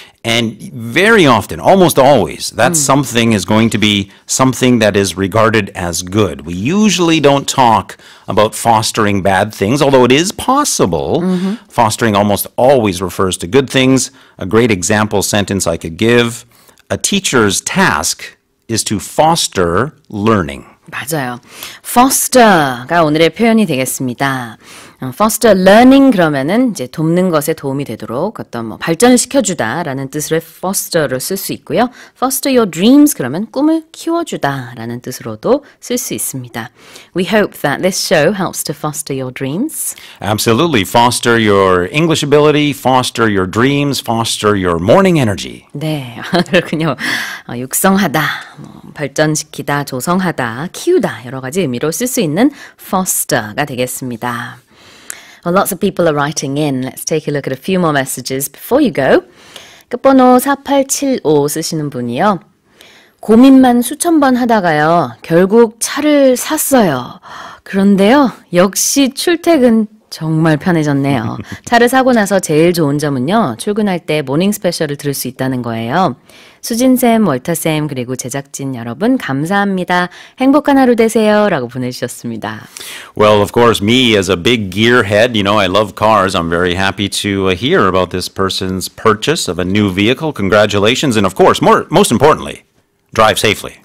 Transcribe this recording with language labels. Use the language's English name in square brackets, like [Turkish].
[English] And very often, almost always, that something is going to be something that is regarded as good. We usually don't talk about fostering bad things, although it is possible. Fostering almost always refers to good things. A great example sentence I could give, a teacher's task is to foster learning. [Korean] 맞아요. foster가 오늘의 표현이 되겠습니다. [English] foster learning [Korean] 그러면은 이제 돕는 것에 도움이 되도록 어떤 뭐 발전을 시켜주다라는 뜻으로 foster를 쓸 수 있고요. [English] foster your dreams [Korean] 그러면 꿈을 키워주다라는 뜻으로도 쓸 수 있습니다. [English] We hope that this show helps to foster your dreams. Absolutely. Foster your English ability, foster your dreams, foster your morning energy. [Korean] 네, 그렇군요. 육성하다, 발전시키다, 조성하다, 키우다 여러 가지 의미로 쓸 수 있는 foster가 되겠습니다. [English] Well, lots of people are writing in. Let's take a look at a few more messages before you go. [Korean] 끝번호 4875 쓰시는 분이요. 고민만 수천 번 하다가요. 결국 차를 샀어요. 그런데요. 역시 출퇴근 정말 편해졌네요. 차를 사고 나서 제일 좋은 점은요. 출근할 때 모닝 스페셜을 들을 수 있다는 거예요. 수진쌤, 월터쌤, 그리고 제작진 여러분 감사합니다. 행복한 하루 되세요. 라고 보내주셨습니다. [English] Well, of course, me as a big gearhead, you know, I love cars. I'm very happy to hear about this person's purchase of a new vehicle. Congratulations. And of course, most importantly, drive safely.